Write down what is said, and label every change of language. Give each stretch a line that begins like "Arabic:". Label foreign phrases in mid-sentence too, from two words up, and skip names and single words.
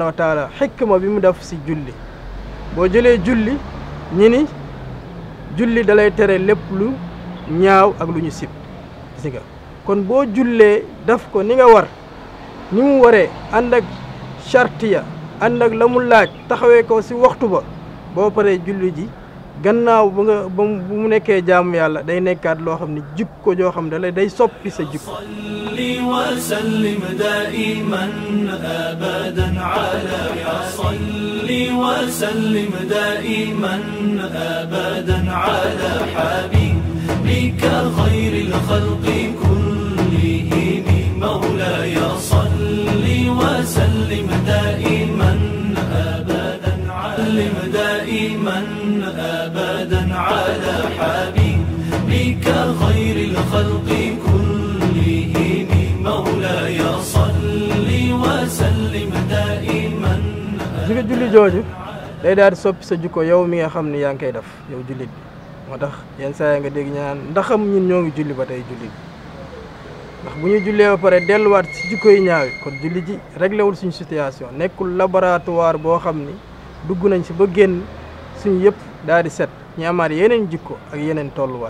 Wolof: wa taala xikma bi mu def si julli boo jëlee julli ñi ni julli dalay tere lépp lu ñaaw ak lu ñu sib gis nga kon boo jullee daf ko ni nga war ni mu waree ànd ak chartiya ànd ak la mu laaj taxawee ko si waxtu ba boo paree julli ji gannaaw bu mu nekkee jaamu yàlla day nekkaat loo xam ne jikko joo xam ne day soppi sa jikko
Arabic: صل وسلم دائما أبدا على صل وسلم دائما أبدا على حبيبك خير الخلق كلهم مولاي صل وسلم دائما أبدا على حبيبك خير الخلق كلهم مولاي صل وسلم دائما
Wolof: jikko julli jooju day daal di soppi sa jikko yow mi nga xam ne yaa ngi koy def yow jullit bi moo tax yenn saa yi nga dégg ñaan ndaxam ñun ñoo ngi julli ba tey jullit ndax bu ñu jullee ba pare delluwaat si jikko yi ñaaw kon julli ji réglé wul suñu situation nekkul laboratoire boo xam ni dugg nañ si ba génn suñu yëpp daal di set ñu amaat yeneen jikko ak yeneen tolluwaay